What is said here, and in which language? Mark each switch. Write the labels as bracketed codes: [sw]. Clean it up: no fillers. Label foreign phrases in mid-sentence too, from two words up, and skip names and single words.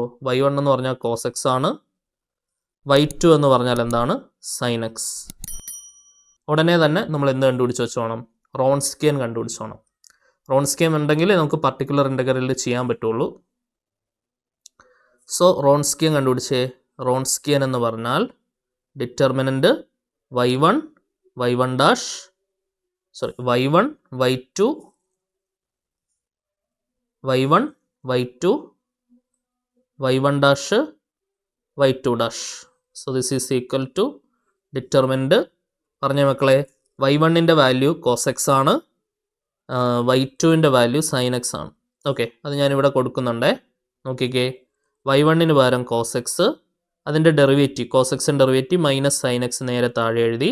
[ml] y1 എന്ന് പറഞ്ഞാൽ cos x ആണ്. y2 എന്ന് പറഞ്ഞാൽ എന്താണ്? sin x. ഉടനെ തന്നെ നമ്മൾ എന്ത് കണ്ടുപിടിച്ച് വെച്ചോണം? റോൺസ്കിയൻ കണ്ടുപിടിച്ചോണം. റോൺസ്കിയൻ ഉണ്ടെങ്കിൽ നമുക്ക് [en] particular integralിൽ [ml] ചെയ്യാൻ പറ്റുള്ളൂ. സോ റോൺസ്കിയൻ കണ്ടുപിടിച്ചേ. റോൺസ്കിയൻ എന്ന് പറഞ്ഞാൽ [en] determinant y1 y1 dash y1 y2 y1 y2 y1 dash y2 dash. so this is equal to determinant [ml] പറഞ്ഞ മക്കളെ y1ൻ്റെ വാല്യൂ cos x ആണ്, y2ൻ്റെ വാല്യൂ sin x ആണ്. ഓക്കെ, അത് ഞാനിവിടെ കൊടുക്കുന്നുണ്ടേ. നോക്കിക്കേ, y1ന് പകരം cos x, അതിൻ്റെ [en] derivative cos x derivative minus sin x [ml] നേരെ താഴെ എഴുതി.